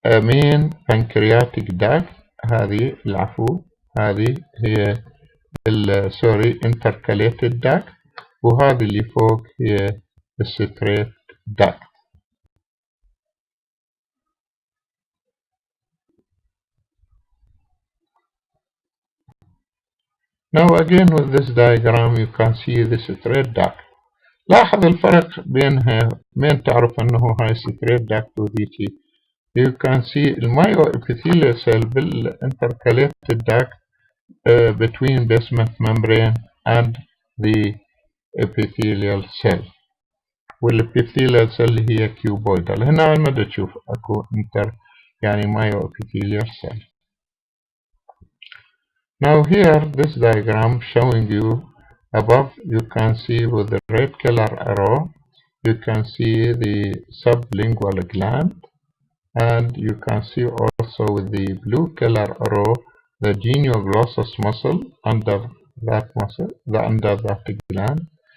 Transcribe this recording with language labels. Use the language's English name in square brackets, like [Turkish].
[English] main pancreatic duct [Arabic] هذه العفو هذه هي [English] sorry intercalated duct وهذه اللي فوق هي straight duct. Now again with this diagram you can see the straight duct. [Arabic] لاحظ الفرق بينها من تعرف انه هاي [English] straight duct [Arabic] وذيتي. [English] You can see المايوepithelial cell بالintercalated duct between basement membrane and the epithelial cell والepithelial cell [Arabic] اللي هي [English] cuboidal. [Arabic] هنا ما تشوف اكو انتر يعني myoepithelial cell. [English] Now here, this diagram showing you above, you can see with the red color arrow, you can see the sublingual gland, and you can see also with the blue color arrow the genioglossus muscle under that muscle, under that gland.